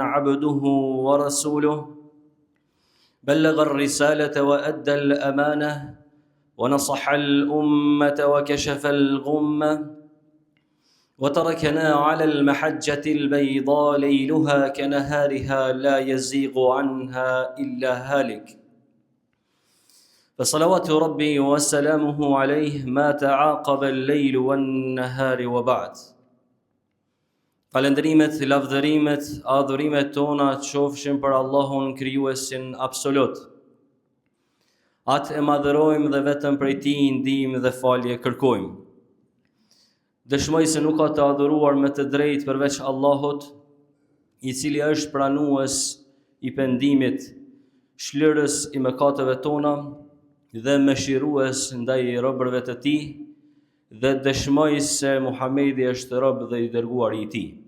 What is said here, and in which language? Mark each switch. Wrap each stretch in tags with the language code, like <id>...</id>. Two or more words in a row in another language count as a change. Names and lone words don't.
<ar>عبده ورسوله بلغ الرسالة وأدى الأمانة ونصح الأمة وكشف الغمة وتركنا على المحجة البيضاء ليلها كنهارها لا يزيغ عنها إلا هالك فصلوات ربي وسلامه عليه ما تعاقب الليل والنهار وبعد.</ar> <sq>Falendrimet, lavdërimet, adhurimet tona të qofshin për Allahun krijuesin absolut. Atë e madhërojmë dhe vetëm prej tij ndihmë dhe falje kërkojmë. Dëshmoj se nuk ka të adhuruar me të drejtë përveç Allahut, i cili është pranues i pendimit, shlirës i mëkateve tona dhe mëshirues ndaj robërve të tij, dhe dëshmoj se Muhamedi është rob dhe i dërguari i tij.</sq>